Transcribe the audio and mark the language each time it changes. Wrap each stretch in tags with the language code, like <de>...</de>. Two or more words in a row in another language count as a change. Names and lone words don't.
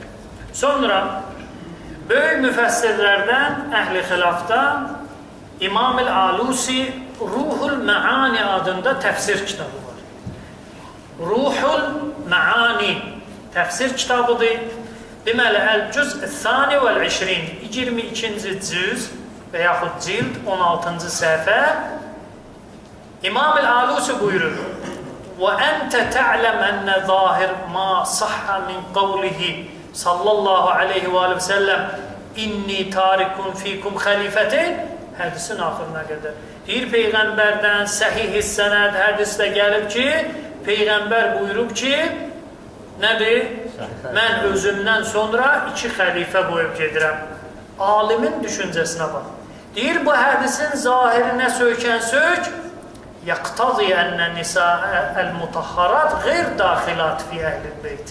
<az>Sonra, böyük müfəssirlərdən, əhl-i xilafda İmam-ül Alusi Ruhul Məani adında təfsir kitabı var. Ruhul Məani təfsir kitabıdır. Deməli,</az> <ar>الجزء الثاني والعشرين</ar> <az>22-ci cüz və yaxud cild 16-cı səhifə İmam-ül Alusi buyurur,</az> <ar>وَأَنْتَ تَعْلَمْ أَنَّ ظَاهِرْ مَا صَحَّ مِنْ قَوْلِهِ صلى الله عليه وسلم إني تارك فيكم خليفتين</ar> <az>hədisin axırına qədər. Deyir, Peyğəmbərdən səhih sənəd hədisdə gəlib ki, Peyğəmbər buyurub ki, nədir? Mən özümdən sonra iki xəlifə qoyub gedirəm. Alimin düşüncəsinə bax. Deyir, bu hədisin zahirinə söykən sök,</az> <ar>يقتضي أن نساءه المطهرات غير داخلات في أهل البيت.</ar>